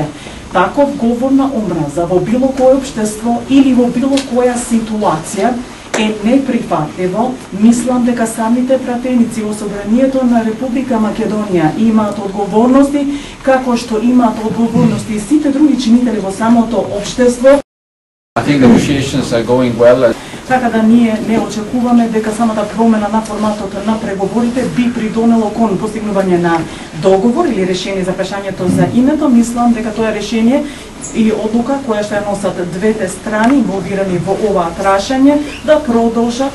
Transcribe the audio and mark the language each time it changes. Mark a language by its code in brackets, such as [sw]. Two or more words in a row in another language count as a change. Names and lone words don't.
[mk] Таков говор на омраза во било кое општество или во било која ситуација е неприфатливо. Мислам дека самите пратеници во Собранието на Република Македонија имаат одговорности, како што имаат одговорности и сите други чинители во самото општество. [en] I think negotiations are going well. [mk] Така да ние не очекуваме дека самата промена на форматот на преговорите би придонело кон постигнување на договор или решение за прашањето за името. Мислам дека тоа е решение и одлука која што ја носат двете страни инволвирани во ова прашање да продолжат.